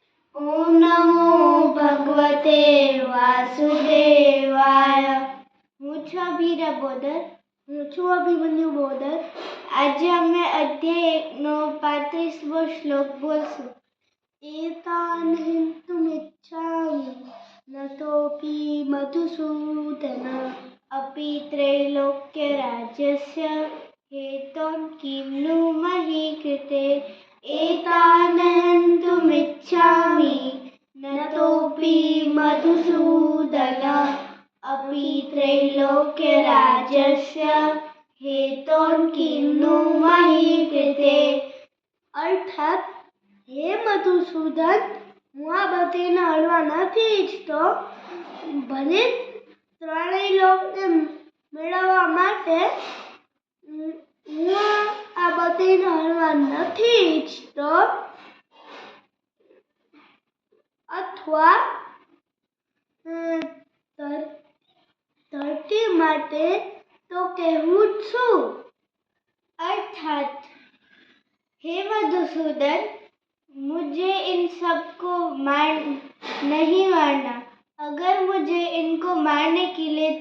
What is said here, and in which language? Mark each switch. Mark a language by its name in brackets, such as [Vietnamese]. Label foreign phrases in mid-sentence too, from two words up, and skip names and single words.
[Sanskrit] ओम नमो भगवते वासुदेवाय। [Gujarati] હું છું અભિરા બોદર. હું છું અભિમન્યુ બોદર. આજે અમે અધ્યાય 1નો 35મો શ્લોક બોલશું. [Sanskrit] એતાનહિતુમિચ્છામિ નતોપી મધુસૂદન અપી त्रैलोक्य राज्यस्य हेतों किन्नु मही कृते। एतानहन्तुमिच्छामि नतोपि मधुसूदन अपि त्रैलोक्य राज्यस्य हेतों किन्नु मही कृते। [Hindi] अर्थात हे मधुसूदन, [Gujarati] હું આ બધાને હળવા નથી ઈચ્છતો. ભલે ત્રણેય લોકને મેળવવા માટે હું આ બધાને હળવા નથી ઈચ્છતો, અથવા ધરતી માટે તો કહેવું જ છું. [Hindi] अर्थात हे मधुसूदन, मुझे इन सबको नहीं मारना. अगर मुझे इनको मारने के लिए